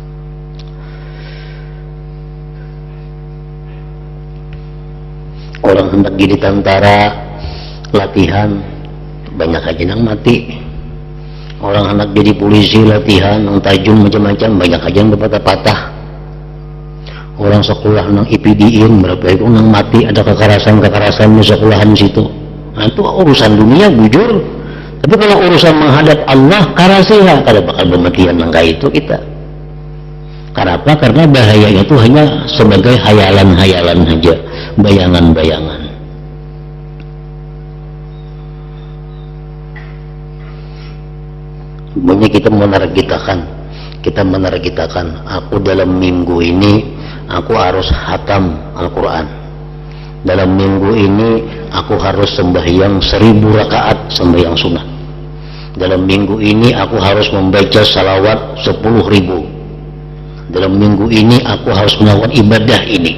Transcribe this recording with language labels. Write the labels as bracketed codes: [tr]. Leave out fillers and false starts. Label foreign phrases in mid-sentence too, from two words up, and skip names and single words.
[id] Orang hendak jadi tentara latihan banyak aja yang mati, orang hendak jadi polisi latihan yang tajam macam-macam banyak aja yang patah-patah, orang sekolah nang IPDin berapa itu nang mati, ada kekerasan di sekolahan situ. [bjn] Nah itu urusan dunia bujur, tapi kalau urusan menghadap Allah karasiha kada bakal pematian nang kayak itu kita. [id] Kenapa? Karena bahayanya itu hanya sebagai hayalan-hayalan saja, bayangan-bayangan. Sebenarnya kita menargetkan aku dalam minggu ini aku harus hatam Al-Quran, dalam minggu ini aku harus sembahyang 1000 rakaat sembahyang sunnah, dalam minggu ini aku harus membaca salawat 10.000, dalam minggu ini aku harus melakukan ibadah ini.